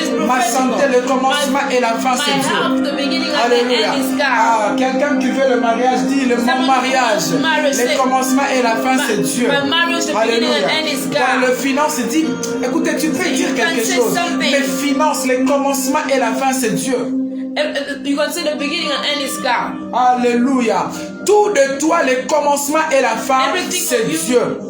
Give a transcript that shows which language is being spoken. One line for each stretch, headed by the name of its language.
French: Ma santé, le commencement et la fin, c'est Dieu. Alléluia. Ah, quelqu'un qui veut le mariage dit le mon mariage, le commencement et la fin, c'est Dieu. Alléluia. Dans le finance, il dit, écoutez, tu peux dire quelque chose. Les finances, le commencement et la fin, c'est Dieu.
English: You can say the beginning and end is God.
French: Alléluia. Tout de toi, le commencement et la fin, c'est Dieu.